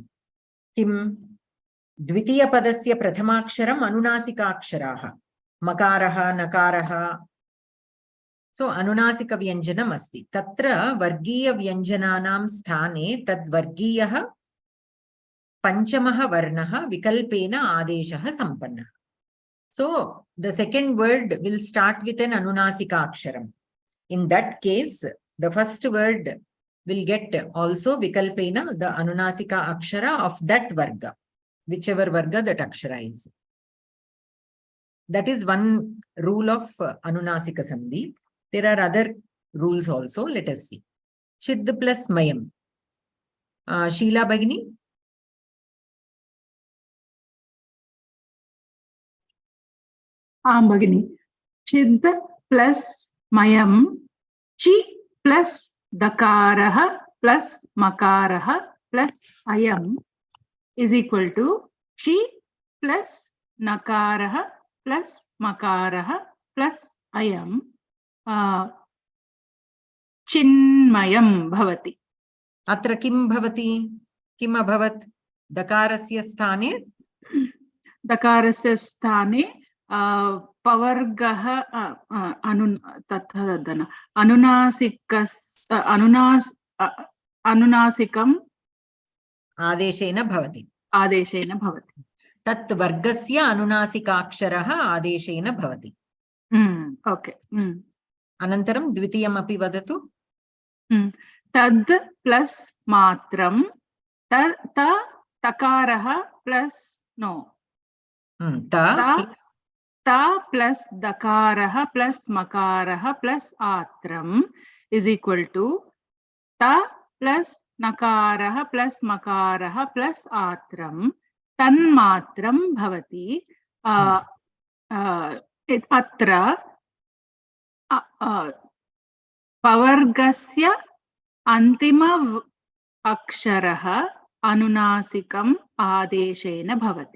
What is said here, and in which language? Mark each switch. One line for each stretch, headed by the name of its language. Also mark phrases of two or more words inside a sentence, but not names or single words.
Sanskrit: किम द्वितीय पदस्य प्रथमाक्षरम् अनुनासिकाक्षराः मकारः नकारः. सो अनुनासिक व्यञ्जनम् अस्ति. तत्र वर्गीय व्यञ्जनानां स्थाने तद् वर्गीयः पंचमः वर्णः विकल्पेन आदेशः सम्पन्नः.
English: So the second word will start with an
Sanskrit: अनुनासिक अक्षरम्.
English: In that case, the first word will get also vikalpena the
Sanskrit: अनुनासिक अक्षर
English: of that varga, whichever varga that akshara is. That is one rule of
Sanskrit: अनुनासिक सन्धि.
English: There are other rules also. Let us see.
Sanskrit: Chid plus mayam. Sheila Bhagini. Bhagini. चिद् plus मयम्. Chi plus dakaraha plus makaraha plus ayam
English: is equal to
Sanskrit: चि plus नकारः plus मकारः plus अयम् चिन्मयम् भवति. अत्र किं भवति? किम् अभवत्? दकारस्य स्थाने? दकारस्य स्थाने पवर्गः अनुनासिकम् आदेशेन भवति. तत् वर्गस्य अनुनासिकाक्षरः आदेशेन भवति.
English: Okay.
Sanskrit: अनन्तरं द्वितीयम् अपि वदतु. Tad plus matram takaraha plus no. Ta plus dakaraha plus makaraha plus atram
English: is equal to
Sanskrit: त plus नकारः plus मकारः plus अत्रम् तन्मात्रम् भवति. अत्र पवर्गस्य अन्तिम अक्षरः अनुनासिकम् आदेशेन भवति.